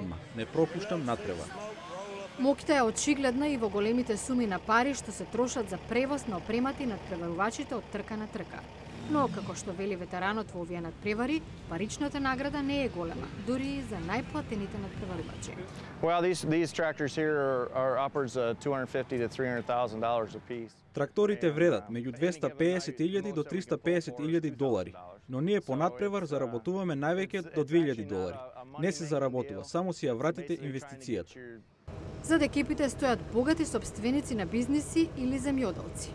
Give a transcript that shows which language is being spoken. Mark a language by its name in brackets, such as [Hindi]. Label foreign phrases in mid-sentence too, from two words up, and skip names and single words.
[Macedonian] Не пропуштам надпревар. Моќта е очигледна и во големите суми на пари што се трошат за превоз на опремати надпреварувачите од трка на трка. Но, како што вели ветеранот во овие надпревари, паричната награда не е голема, дури и за најплатените надпреварувачи. [English] Well, these tractors here are upwards of $250,000 to $300,000 a piece. [Macedonian] Тракторите вредат меѓу $250,000 до $350,000, но ние по надпревар заработуваме највеќе до $2,000. Не се заработува, само си ја вратите инвестицијата. Зад екипите стојат богати сопственици на бизниси или земјоделци.